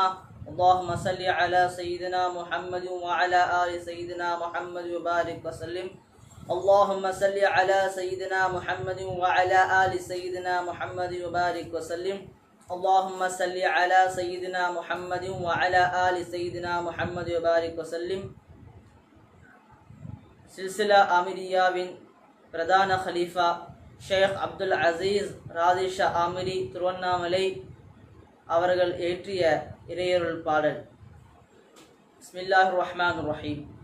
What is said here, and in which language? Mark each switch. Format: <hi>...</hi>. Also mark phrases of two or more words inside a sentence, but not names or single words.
<ar>اللهم صل على سيدنا محمد وعلى آل سيدنا محمد وبارك وسلم. اللهم صل على سيدنا محمد وعلى آل سيدنا محمد وبارك وسلم. اللهم صل على سيدنا محمد وعلى آل سيدنا محمد وبارك وسلم.</ar> <ta>சில்சிலா ஆமிரியாவின் பிரதான ஹலீஃபா ஷேக் அப்துல் அசீஸ் ராதிஷா ஆமிரி திருவண்ணாமலை அவர்கள் ஏற்றிய இறையருள் பாடல்.</ta> <ar>بسم الله الرحمن الرحيم.</ar>